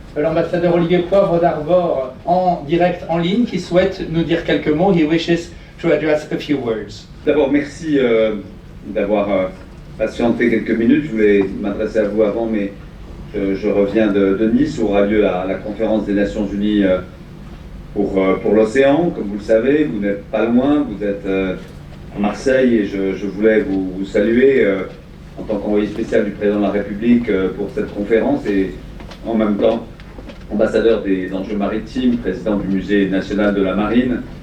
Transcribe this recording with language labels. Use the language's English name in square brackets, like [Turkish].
[French] l'ambassadeur Olivier Poivre d'Arvor en direct en ligne qui souhaite nous dire quelques mots. [English] He wishes to address a few words. [French] D'abord, merci d'avoir patienté quelques minutes. Je voulais m'adresser à vous avant, mais je reviens de Nice où aura lieu la conférence des Nations Unies pour l'océan. Comme vous le savez, vous n'êtes pas loin, vous êtes à Marseille et je voulais vous saluer en tant qu'envoyé spécial du président de la République pour cette conférence et en même temps ambassadeur des enjeux maritimes, président du Musée national de la marine.